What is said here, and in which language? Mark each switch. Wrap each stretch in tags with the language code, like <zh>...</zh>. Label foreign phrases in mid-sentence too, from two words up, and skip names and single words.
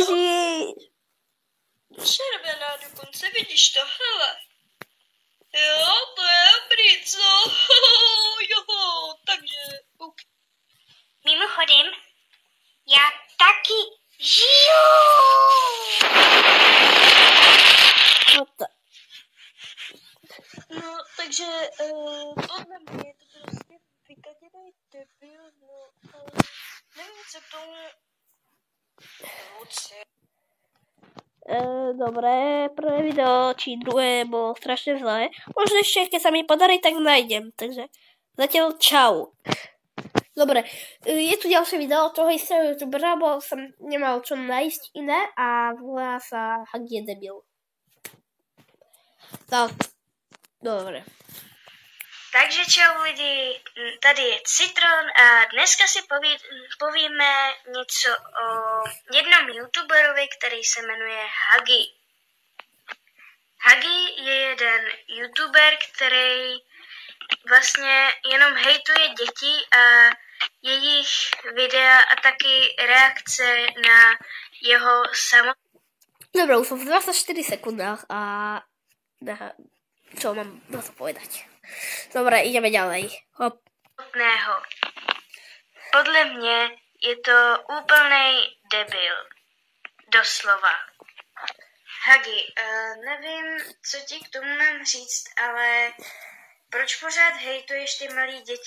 <cs>Ježíš. Červená dokonce, vidíš to, hele. Jo, to je dobrý, co? Jo, takže... Mimochodem, já taky žiju!</cs> <en>What the?</en> <cs>No, takže podle mě je to prostě vykaděnej debil, no, ale nevím, co k tomu moci.</cs> <sk>Dobré, prvé video, či druhé bylo strašně zlé.</sk> <cs>Možná ještě,</cs> <sk>keď sa mi podarí, tak najdem. Takže zatiaľ čau. Dobre, je tu ďalšie video toho istého youtubera, bo som nemal čo nájsť iné a volá sa Huggy je debil. Tak, dobre.</sk> <cs>Takže čau lidi, tady je Citron a dneska si povíme něco o jednom youtuberovi, který se jmenuje Huggy. Huggy je jeden youtuber, který vlastně jenom hejtuje děti a jejich videa a taky reakce na jeho</cs> <sk>Dobre, už som v 24 sekundách a čo mám na to povedať. Dobre, ideme ďalej. Hop.</sk> <cs>samotného. Podle mě je to úplnej debil. Doslova. Huggy, nevím, co ti k tomu mám říct, ale proč pořád hejtuješ ty malý děti?</cs>